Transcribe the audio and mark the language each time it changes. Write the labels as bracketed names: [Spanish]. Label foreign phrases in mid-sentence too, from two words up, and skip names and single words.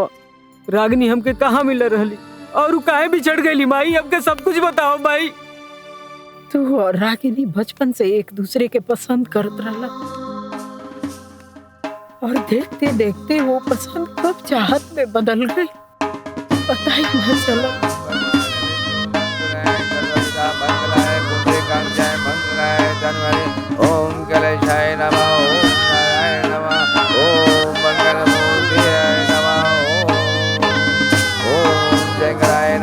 [Bhojpuri] रागिनी हमके कहाँ मिल रहली और वो काहे बिछड़ गई माई? हमके सब कुछ बताओ माई। तू और रागिनी बचपन से एक दूसरे के पसंद करत रहला और देखते देखते वो पसंद कब चाहत में बदल गई पता ही न चला। [Sanskrit] ओम कलेशाय नमः, ओम नारायण नमः, ओम मंगलमूर्तिये नमः, ओम शंकराय